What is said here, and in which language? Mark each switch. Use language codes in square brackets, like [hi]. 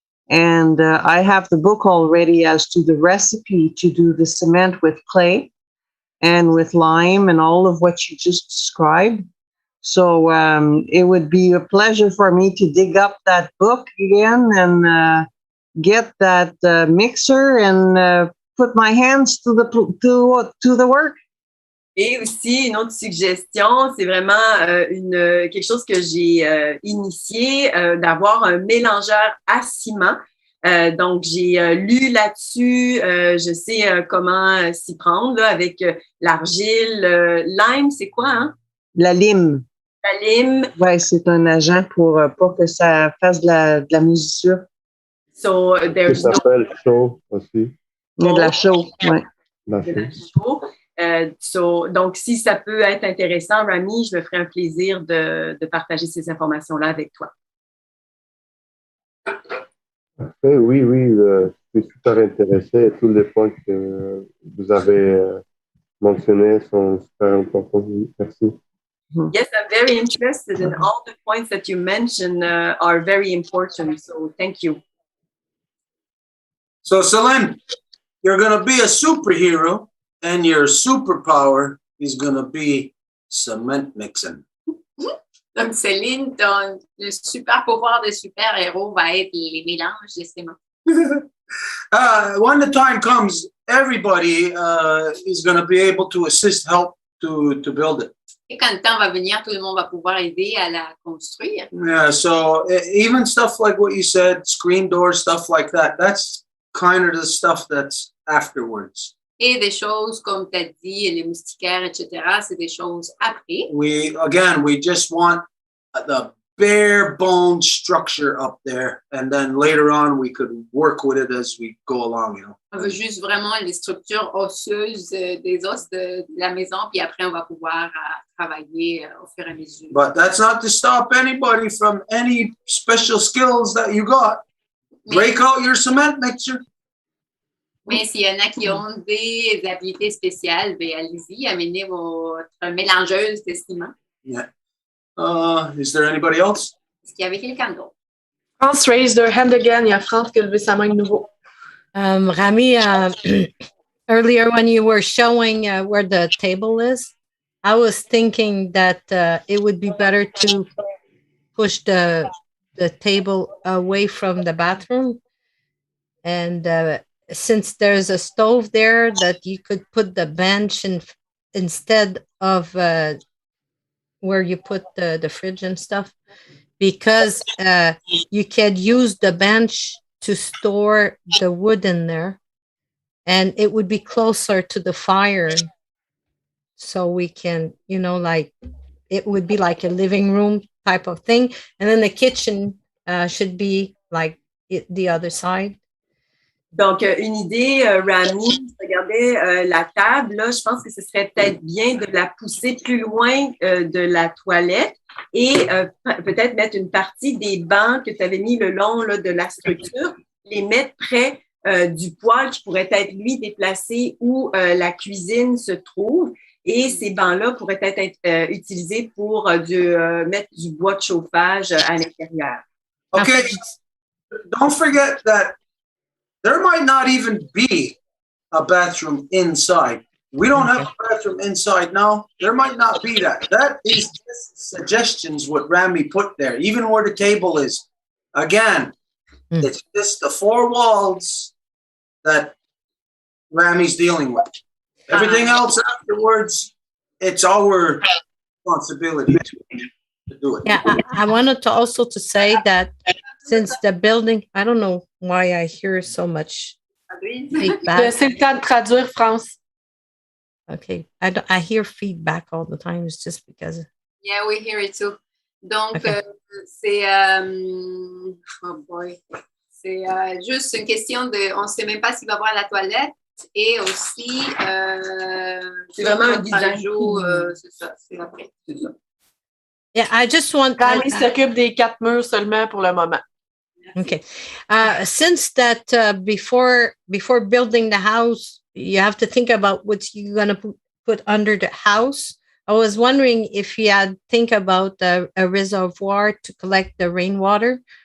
[en] And I have the book already as to the recipe to do the cement with clay and with lime and all of what you just described. So it would be a pleasure for me to dig up that book again and get that mixer and put my hands to the work. [fr] Et aussi, une autre suggestion, c'est vraiment quelque chose que j'ai initié, d'avoir un mélangeur à ciment. Donc, j'ai lu là-dessus, je sais comment s'y prendre là, avec l'argile. Lime, c'est quoi, hein? La lime. La lime. Oui, c'est un agent pour que ça fasse de la moisissure. [en] So, there's [fr] ça s'appelle chaud aussi. Il y a de la chaux, oui. De la chaux. Donc, si ça peut être intéressant, Rami, je me ferai un plaisir de partager ces informations-là avec toi. Oui, je suis super intéressé. Tous les points que vous avez mentionnés sont super importants. Merci. [en] Yes, I'm very interested in all the points that you mentioned are very important. So, thank you. So, Céline, you're going to be a superhero, and your superpower is going to be cement mixing. [fr] Donc, Céline, le super pouvoir de super-héros va être les mélanges de ciment. [en] When the time comes, everybody is going to be able to help to build it. [fr] Et quand le temps va venir, tout le monde va pouvoir aider à la construire. [en] Yeah, so even stuff like what you said, screen doors, stuff like that, that's kind of the stuff that's afterwards. [fr] Et des choses comme tu as dit, les moustiquaires, etc., c'est des choses après. [en] We just want the bare bone structure up there, and then later on we could work with it as we go along, you know. [fr] On veut juste vraiment les structures osseuses des os de la maison, puis après on va pouvoir travailler au fur et à mesure. [en] But that's not to stop anybody from any special skills that you got. Break out your cement mixer. [fr] Mais s'il y en a qui ont des habilités spéciales, ben allez-y, amenez votre mélangeuse de ciment. [en] Yeah. Is there anybody else? [fr] Est-ce qu'il y avait quelqu'un d'autre? [en] France raised her hand again. [fr] Il y a France qui a levé sa main de nouveau. [en] Rami, earlier when you were showing where the table is, I was thinking that it would be better to push the table away from the bathroom. And since there's a stove there, that you could put the bench instead of where you put the fridge and stuff, because you can use the bench to store the wood in there, and it would be closer to the fire. So we can, like, it would be like a living room type of thing. And then the kitchen should be like the other side. [fr] Donc, une idée, Rami, regardez la table, là, je pense que ce serait peut-être bien de la pousser plus loin de la toilette et peut-être mettre une partie des bancs que tu avais mis le long là, de la structure, les mettre près du poêle qui pourrait être, lui, déplacé où la cuisine se trouve. Et ces bancs-là pourraient être utilisés pour mettre du bois de chauffage à l'intérieur. [en] Okay, don't forget that there might not even be a bathroom inside. We don't have a bathroom inside now. There might not be that. That is just suggestions what Rami put there, even where the table is. Again, it's just the four walls that Rami's dealing with. Everything else afterwards, it's our responsibility to do it. Yeah, I wanted to also to say that since the building, I don't know why I hear so much feedback. [fr] C'est le temps de traduire, France. [en] Okay, I hear feedback all the time. It's just because. Yeah, we hear it too. Donc, okay. [fr] C'est [en] oh boy, [fr] c'est juste une question de, on ne sait même pas s'il va voir à la toilette et aussi c'est vraiment un design. C'est ça, c'est après. C'est ça. [en] Yeah, I just want. [fr] Rami s'occupe des 4 murs seulement pour le moment. [en] Okay. Since that before building the house, you have to think about what you're going to put under the house. I was wondering if you had think about a reservoir to collect the rainwater.